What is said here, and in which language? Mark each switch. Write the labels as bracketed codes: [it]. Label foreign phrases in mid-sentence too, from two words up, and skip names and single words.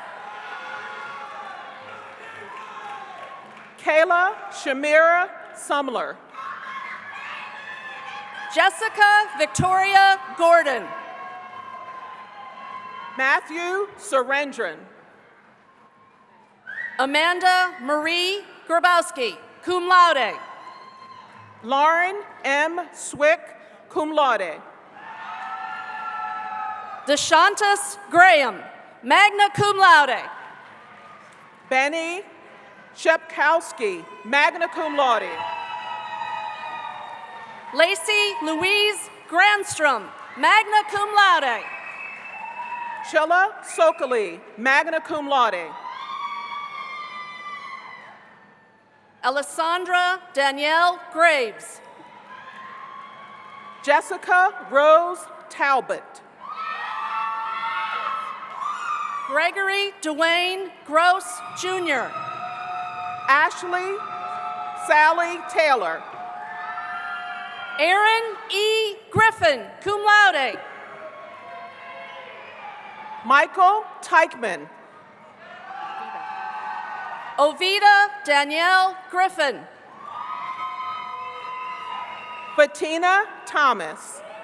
[en] Kayla Shamira Sumler. Jessica Victoria Gordon. Matthew Surendran. Amanda Marie Grabowski, [la] cum laude. [en] Lauren M. Swick, [la] cum laude. [en] DeShantis Graham, [la] magna cum laude. [en] Benny Shepkowski, [la] magna cum laude. [en] Lacey Louise Grandstrom, [la] magna cum laude. [en] Chilla Sokoli, [la] magna cum laude. [en] Alessandra Danielle Graves. Jessica Rose Talbot. Gregory Dwayne Gross, Jr. Ashley Sally Taylor. Aaron E. Griffin, [la] cum laude. [en] Michael Teichman. Ovida Danielle Griffin. Fatina Thomas.